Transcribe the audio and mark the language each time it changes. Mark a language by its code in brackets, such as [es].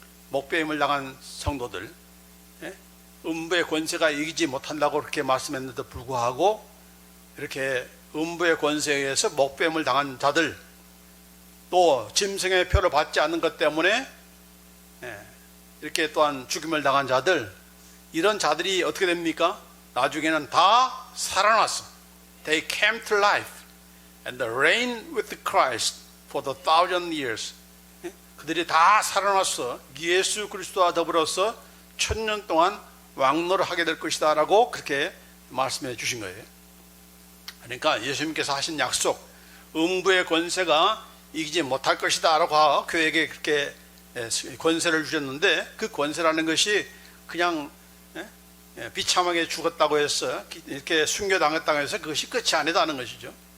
[ko] 목배임을 당한 성도들, 음부의 권세가 이기지 못한다고 그렇게 말씀했는데도 불구하고 이렇게 음부의 권세에 의해서 목배임을 당한 자들, 또 짐승의 표를 받지 않는 것 때문에 이렇게 또한 죽임을 당한 자들, 이런 자들이 어떻게 됩니까? 나중에는 다 살아났어. [en] They came to life and reigned with Christ for the 1000 years. [ko] 그들이 다 살아났어. 예수 그리스도와 더불어서 1000년 동안 왕노를 하게 될 것이다 라고 그렇게 말씀해 주신 거예요. 그러니까 예수님께서 하신 약속, 음부의 권세가 이기지 못할 것이다 라고 교회에게 그렇게 권세를 주셨는데, 그 권세라는 것이 그냥 비참하게 죽었다고 해서 이렇게 순교당했다고 해서 그것이 끝이 아니다는 것이죠.